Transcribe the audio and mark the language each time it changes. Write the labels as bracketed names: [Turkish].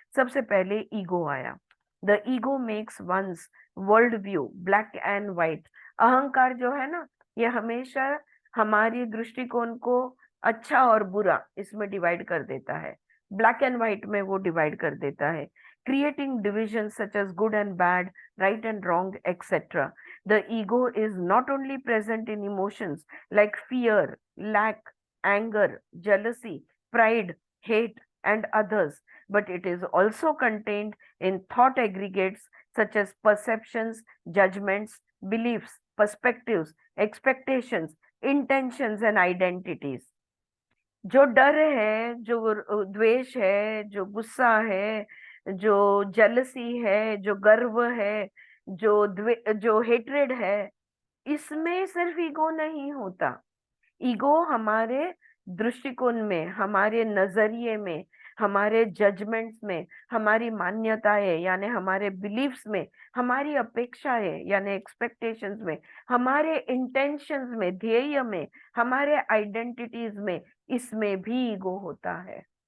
[Hindi] सबसे पहले ईगो आया। [English] The ego makes one's world view black and white. [Hindi] अहंकार जो है ना, ये हमेशा हमारी दृष्टिकोण को अच्छा और बुरा इसमें डिवाइड कर देता है, ब्लैक एंड व्हाइट में वो डिवाइड कर देता है, [English] creating divisions such as good and bad, right and wrong, etc. The ego is not only present in emotions like fear, lack, anger, jealousy, pride, hate, and others, but it is also contained in thought aggregates such as perceptions, judgments, beliefs, perspectives, expectations, intentions and identities. [Hindi] जो डर है, जो द्वेष है, जो गुस्सा है, जो जेलसी है, जो गर्व है, जो हेट्रेड है, इसमें सिर्फ ईगो नहीं होता। ईगो हमारे दृष्टिकोण में, हमारे नजरिए में, हमारे जजमेंट्स में, हमारी मान्यताएं यानी हमारे बिलीफ्स में, हमारी अपेक्षाएं यानी एक्सपेक्टेशंस में, हमारे इंटेंशंस में, ध्येय में, हमारे आइडेंटिटीज में, इसमें भी ईगो होता है।